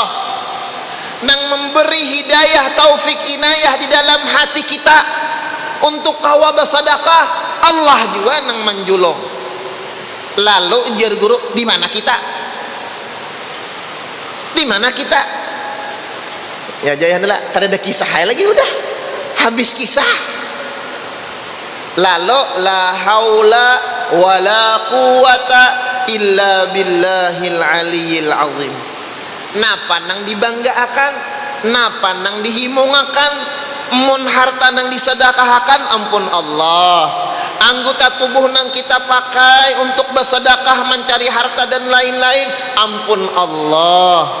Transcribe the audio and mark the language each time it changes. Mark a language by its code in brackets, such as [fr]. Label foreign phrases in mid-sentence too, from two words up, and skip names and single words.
[bjn] Nang memberi hidayah, taufik, inayah di dalam hati kita untuk kawa bersedekah, Allah juga nang menjulung. Lalu ujar guru, di mana kita? Di mana kita? Ya jangan lah, karena ada kisah lagi udah. Habis kisah. Lalu [ar] لا حول ولا قوة إلا بالله العلي العظيم. [bjn] Napa nang dibanggakan, napa nang dihimungakan, mun harta nang disedekahkan ampun Allah. Anggota tubuh nang kita pakai untuk bersedekah mencari harta dan lain-lain ampun Allah.